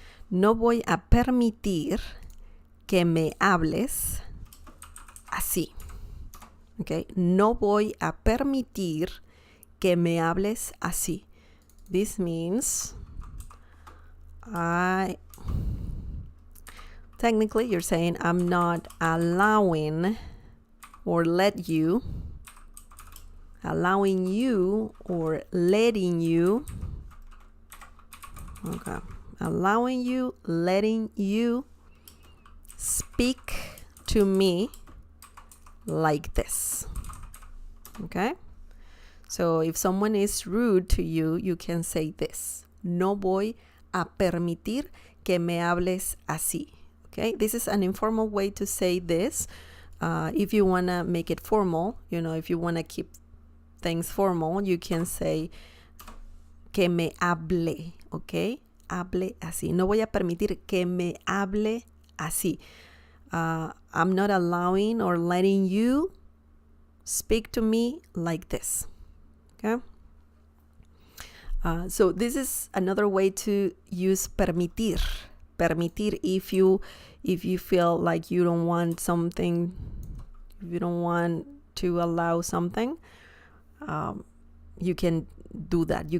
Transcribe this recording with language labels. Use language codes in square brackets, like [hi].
[es] No voy a permitir que me hables así. Okay, no voy a permitir que me hables así. [en] This means technically you're saying I'm not allowing or allowing you or letting you. Okay, allowing you, letting you speak to me like this. Okay? So if someone is rude to you, you can say this. [es] No voy a permitir que me hables así. [en] Okay, this is an informal way to say this. If you want to make it formal, if you want to keep things formal, you can say [es] que me hable, [en] okay? [es] Hable así. No voy a permitir que me hable así. [en] I'm not allowing or letting you speak to me like this, okay? So this is another way to use permitir. Permitir if you feel like you don't want something, if you don't want to allow something, you can do that.